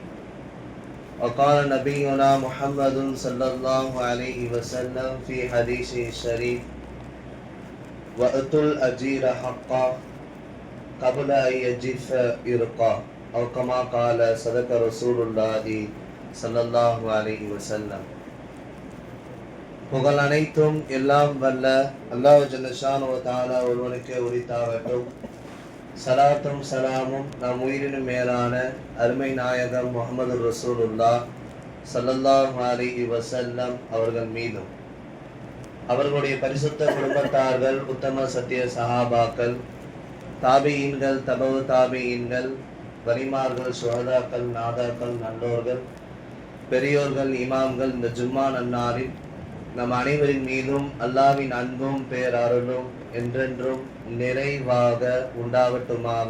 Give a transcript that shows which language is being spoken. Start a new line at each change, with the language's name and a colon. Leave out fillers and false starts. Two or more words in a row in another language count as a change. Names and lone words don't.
Arabic: وقال نبينا محمد صلى الله عليه وسلم في حديثه الشريف وأتوا الأجير حقا قبل أن يجف إرقا أو كما قال صدق رسول الله صلى الله عليه وسلم.
Tamil: புகழ் அனைத்தும் எல்லாம் வல்ல அல்லாஹ்
Arabic: جل شأنه وتعالى
Tamil: ஒருவனுக்கே உரித்தாகட்டும். சலாத்தும் சலாமும் நம் உயிரினும் மேலான அருமை நாயகம் முஹம்மது
Arabic: رسول الله صلى الله عليه وسلم
Tamil: அவர்கள் மீதும், அவர்களுடைய பரிசுத்த குடும்பத்தார்கள், உத்தம சத்திய சஹாபாக்கள், தாபியீன்கள், தபவு தாபியீன்கள், வலிமார்கள், சுஹதாக்கள், நாதாக்கள், நல்லோர்கள், பெரியோர்கள், இமாம்கள் இந்த ஜும்மா நன்னாரில் நம் அனைவரின் மீதும் அல்லாஹ்வின் அன்பும் பேரருளும் என்றென்றும் நிறைவாக உண்டாகட்டுமாக.